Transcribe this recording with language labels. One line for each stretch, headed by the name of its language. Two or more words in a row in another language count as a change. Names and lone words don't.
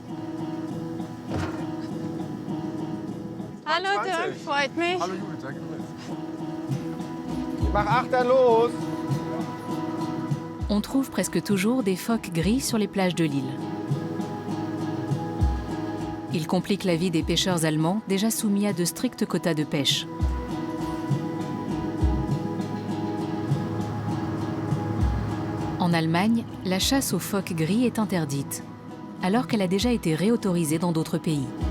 German: Hallo Dirk, freut mich. Hallo Judith, danke. Mach Achter los!
French: On trouve presque toujours des phoques gris sur les plages de l'île. Ils compliquent la vie des pêcheurs allemands déjà soumis à de stricts quotas de pêche. En Allemagne, la chasse aux phoques gris est interdite, alors qu'elle a déjà été réautorisée dans d'autres pays.